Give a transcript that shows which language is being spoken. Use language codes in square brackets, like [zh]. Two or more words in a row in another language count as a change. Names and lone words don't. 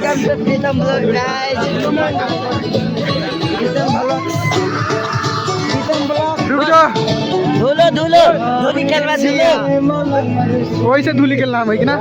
[en] Welcome to Pritam Vlog guys. [hi] रुक जाओ। [ne] धुली खेलमा धुलो। [hi] वही से धुली खेलना है कि ना?